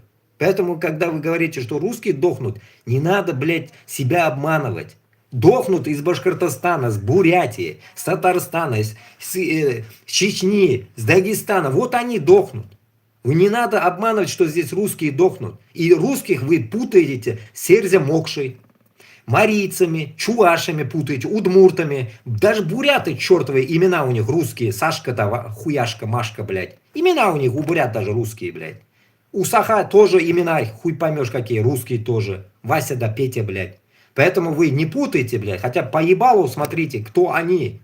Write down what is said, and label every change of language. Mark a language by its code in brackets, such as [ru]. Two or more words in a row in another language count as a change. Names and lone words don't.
[ru] Поэтому, когда вы говорите, что русские дохнут, не надо, блядь, себя обманывать. Дохнут из Башкортостана, с Бурятии, с Татарстана, с Чечни, с Дагестана. Вот они дохнут. Вы не надо обманывать, что здесь русские дохнут. И русских вы путаете с Серзя Мокшей, марийцами, чувашами путаете, удмуртами. Даже буряты чертовые имена у них русские. Сашка-то, хуяшка, Машка, блядь. Имена у них, у бурят даже русские, блядь. У Саха тоже имена, хуй поймешь какие, русские тоже. Вася да Петя, блядь. Поэтому вы не путайте, блядь. Хотя по ебалу смотрите, кто они.